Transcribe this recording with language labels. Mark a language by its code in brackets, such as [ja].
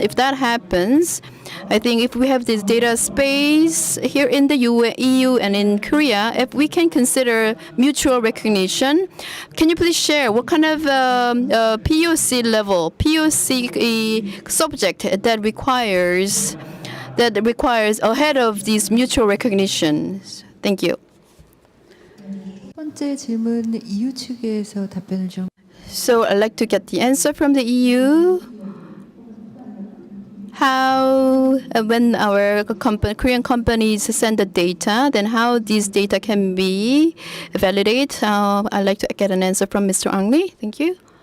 [en] If that happens, I think if we have this data space here in the EU and in Korea, if we can consider mutual recognition, can you please share what kind of POC level, POC subject that requires ahead of these mutual recognitions? Thank you. [ko] 첫 번째 질문 EU 측에서 답변을 좀. [en] So I'd like to get the answer from the EU. How, when our Korean companies send the data, then how these data can be validated? I'd like to get an answer from Mr. Ang Lee. Thank you.